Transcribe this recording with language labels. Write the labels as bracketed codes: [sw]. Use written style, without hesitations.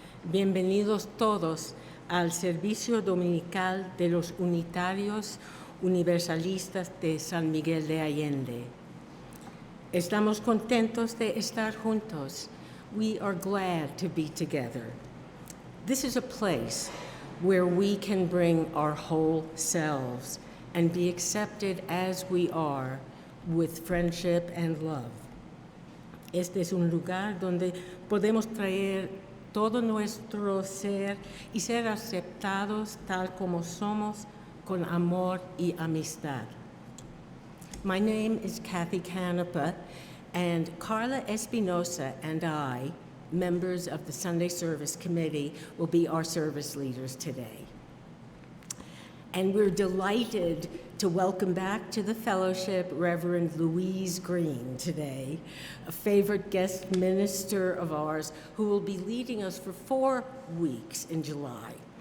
[es] Bienvenidos todos al servicio dominical de los unitarios universalistas de San Miguel de Allende. Estamos contentos de estar juntos. [en] We are glad to be together. This is a place where we can bring our whole selves and be accepted as we are with friendship and love. [es] Este es un lugar donde podemos traer todo nuestro ser y ser aceptados tal como somos con amor y amistad. [en] My name is Cathy Cánepa, and Carla Espinosa and I, members of the Sunday Service Committee, will be our service leaders today. And we're delighted to welcome back to the fellowship Reverend Louise Green today, a favorite guest minister of ours who will be leading us for 4 weeks in July.